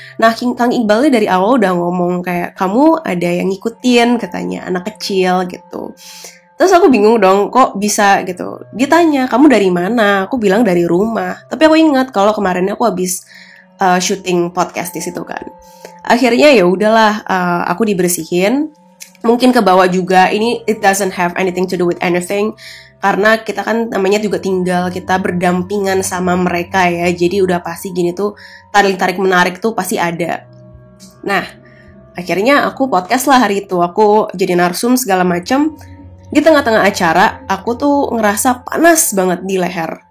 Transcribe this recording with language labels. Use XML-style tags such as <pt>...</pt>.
<id>Nah, Kang Iqbal ini dari awal udah ngomong kayak, kamu ada yang ngikutin, katanya, anak kecil gitu. Terus aku bingung dong, kok bisa gitu. Dia tanya, kamu dari mana? Aku bilang dari rumah. Tapi aku ingat kalau kemarin aku habis syuting podcast di situ kan. Akhirnya ya udahlah, aku dibersihin. Mungkin ke bawah juga. Ini</id> <en>it doesn't have anything to do with anything.</en> <id>Karena kita kan namanya juga tinggal, kita berdampingan sama mereka ya. Jadi udah pasti gini tuh, tarik menarik tuh pasti ada. Nah, akhirnya aku podcast lah hari itu. Aku jadi narsum segala macam. Di tengah-tengah acara, aku tuh ngerasa panas banget di leher.</id>